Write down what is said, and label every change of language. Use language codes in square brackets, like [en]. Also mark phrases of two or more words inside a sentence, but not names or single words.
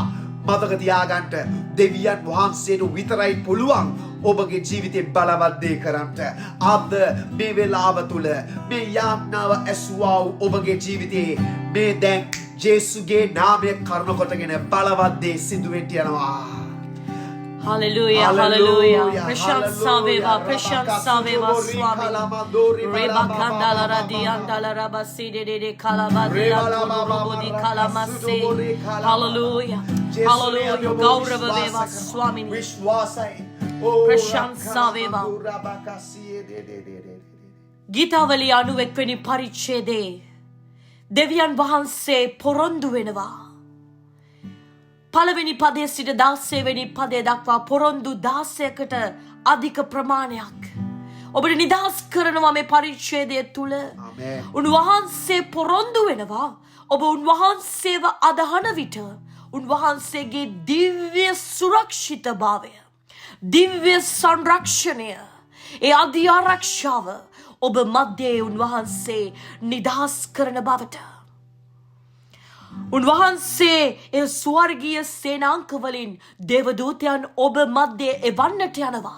[si] මතක තියාගන්න දෙවියන් වහන්සේට විතරයි පුළුවන් ඔබගේ ජීවිතේ බලවත් දේ කරන්නට. අද මේ වෙලාව තුළ මේ යාඥාව ඇසුවා වූ ඔබගේ ජීවිතේ මේ දැන් ජේසුගේ නාමය කරුණ කොටගෙන බලවත් දේ සිදු වෙන්න යනවා. Hallelujah, hallelujah. ප්‍රශංසා වේවා, ප්‍රශංසා වේවා, ස්වාමී. Reba kandala radiandala rabasi de kalabadila turubodi kalamase. Hallelujah, hallelujah. ගෞරව වේවා, ස්වාමී. ප්‍රශංසා වේවා. ගීතාවලිය අනූඑක්වෙනි පරිච්ඡේදේ. දෙවියන් වහන්සේ පොරොන්දු වෙනවා. පළවෙනි පදයේ සිට 16 වෙනි පදය දක්වා පොරොන්දු 16කට අධික ප්‍රමාණයක් ඔබට නිදහස් කරනවා මේ පරිච්ඡේදය තුල. උන්වහන්සේ පොරොන්දු වෙනවා ඔබ උන්වහන්සේව අදහන විට උන්වහන්සේගේ දිව්‍ය සුරක්ෂිතභාවය, දිව්‍ය සංරක්ෂණය, ඒ අධි ආරක්ෂාව ඔබ මැදේ උන්වහන්සේ නිදහස් කරන බවට, උන්වහන්සේ ඒ ස්වර්ගීය සේනාංකවලින් දේවදූතයන් ඔබ මැදේ එවන්නට යනවා.